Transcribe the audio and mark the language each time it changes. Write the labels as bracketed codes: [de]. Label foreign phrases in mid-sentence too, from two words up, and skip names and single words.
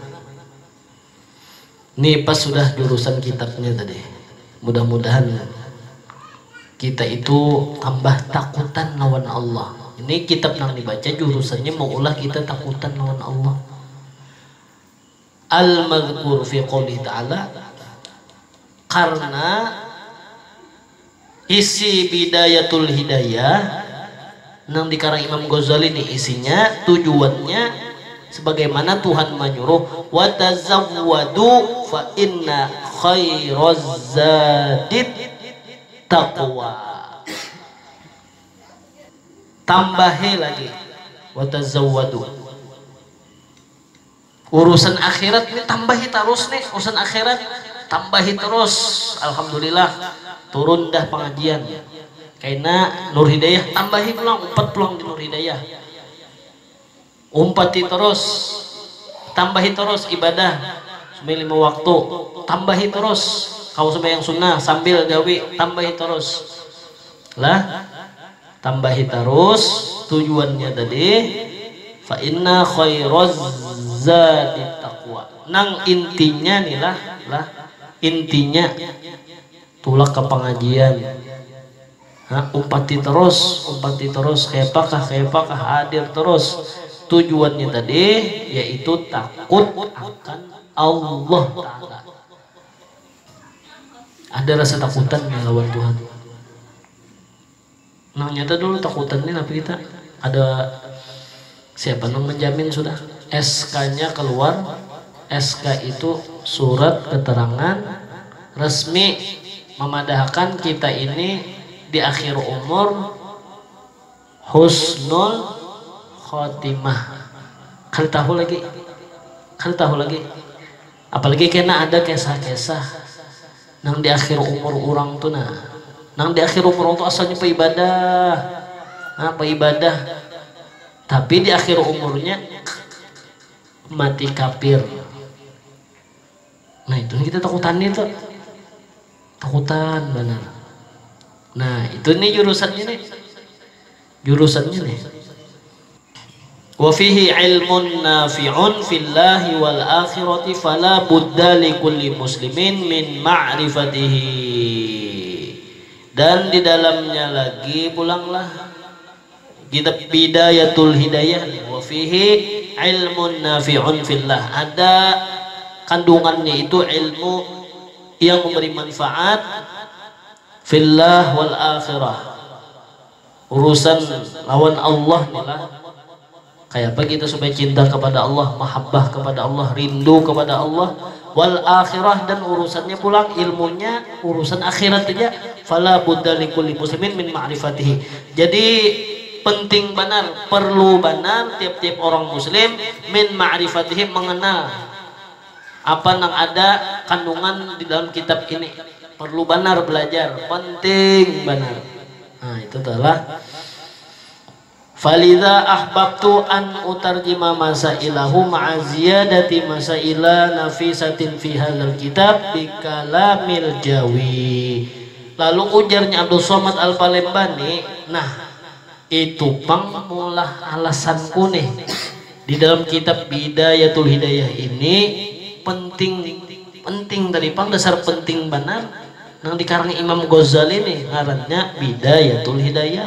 [bjn] Nih pas sudah jurusan kitabnya tadi. Mudah-mudahan kita itu tambah takutan lawan Allah. Ini kitab yang dibaca jurusannya mau ulah kita takutan lawan Allah. [ar] المذكور في قوله تعالى, [bjn] karena isi bidayatul hidayah nang dikarang Imam Ghazali ini isinya tujuannya sebagaimana Tuhan menyuruh [ar] وتزودوا فإن خير الزاد التقوى. [bjn] Tambahi lagi [ar] وتزودوا. [bjn] Urusan akhirat ini tambahi terus nih, urusan akhirat tambahi terus. Alhamdulillah turun dah pengajian. Karena Nur Hidayah tambahi pulang 4 pulang di Nur Hidayah. Umpati terus, tambahi terus ibadah sampai 5 waktu, tambahi terus kau sembahyang sunnah sambil gawe, tambahi terus lah, tambahi terus. Tujuannya tadi [ar] فإن خير الزاد التقوى. [bjn] Nang intinya nih lah intinya tulak ke pengajian. Umpati terus kayak apakah hadir terus. Tujuannya tadi yaitu takut akan Allah Ta'ala. Ada rasa takutan melawan Tuhan. Nah nyata dulu takutan ini tapi kita ada siapa yang menjamin sudah SK-nya keluar. SK itu surat keterangan resmi memadahkan kita ini di akhir umur [ar] حسن الخاتمة. [bjn] Kan tahu lagi apalagi kena ada kisah-kisah nang di akhir umur orang tuh nang di akhir umur orang tuh asalnya ibadah tapi di akhir umurnya mati kafir. Nah itu kita takutan benar. Nah itu nih jurusannya nih. [ar] وفيه علم نافع في الله والآخرة فلا بد لكل مسلم من معرفته. [bjn] Dan di dalamnya lagi pulanglah kitab bidayatul hidayah. [ar] وفيه علم نافع في الله, [bjn] ada kandungannya itu ilmu yang memberi manfaat [ar] في الله والآخرة. [bjn] Urusan lawan Allah inilah. Kayak apa kita supaya cinta kepada Allah, mahabbah kepada Allah, rindu kepada Allah, [ar] والآخرة, [bjn] dan urusannya pulang ilmunya urusan akhirat aja. [ar] فلا بد لكل مسلم من معرفته. [bjn] Jadi penting benar, perlu benar tiap-tiap orang muslim [ar] من معرفتهم, [bjn] mengenal apa yang ada kandungan di dalam kitab ini. Perlu benar belajar, penting benar. Nah, itu adalah [ar] فلذا أحببت أن أترجم مسائله مع زيادة مسائل نفيسة في هذا الكتاب بكلام الجاوي. [bjn] Lalu ujarnya Abdul Somad Al-Palembani, nah itu pang mulah alasanku nih di dalam kitab Bidayatul Hidayah ini penting dari pang dasar penting benar nang dikarang Imam Ghazali nih ngarannya Bidayatul Hidayah.